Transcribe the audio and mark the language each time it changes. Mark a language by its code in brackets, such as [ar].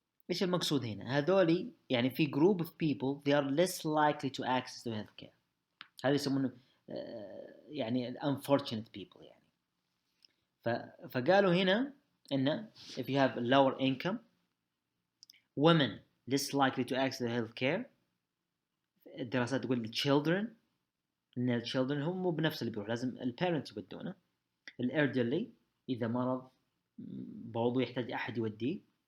[ar] إيش المقصود هنا؟ هذولي يعني في [en] group of people they are less likely to access to healthcare. [ar] هذا يسمونه يعني [en] unfortunate people [ar] يعني. فقالوا هنا إن [en] if you have lower income, women less likely to access to healthcare. [ar] الدراسات تقول children، إن children هم مو بنفس اللي بيروح، لازم الparents يودونه. elderly إذا مرض برضو يحتاج أحد يوديه.